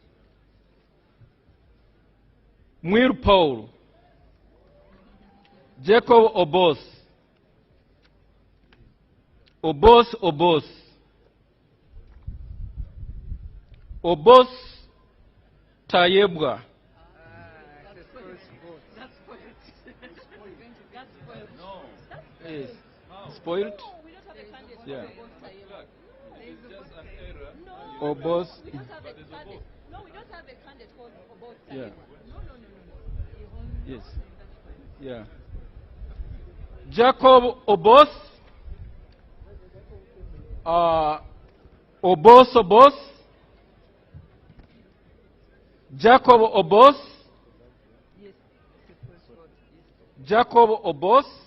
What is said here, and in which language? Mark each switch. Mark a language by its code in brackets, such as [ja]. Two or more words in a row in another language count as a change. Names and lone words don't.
[en] Mwiru Paul, Jacob Obos Tayebwa, yes. Spoiled? Yeah. Obos. No, we don't have a candidate called Obos. Yeah. No. Yes. Yeah. Jacob Obos. Obos. Jacob Obos. Jacob Obos.